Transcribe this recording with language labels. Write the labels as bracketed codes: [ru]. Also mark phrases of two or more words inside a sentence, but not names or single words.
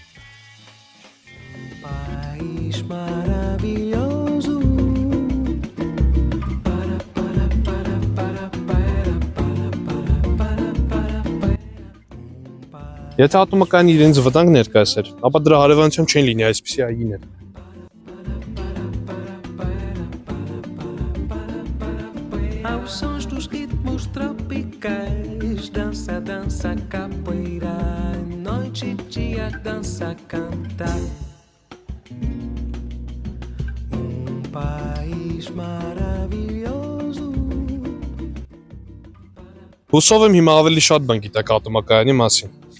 [hy] Եթե ատոմակայանը իրենց վտանգ ներկայացներ, ապա դրա հարևանությամբ չեն լինի այսպիսի այգիներ։ [pt] Aos sons dos ritmos tropicais, dança, dança, capoeira, noite e dia, dança, canta. País maravilhoso. [hy] Հուսով եմ հիմա ավելի շատ բան գիտեք ատոմակայանի մասին։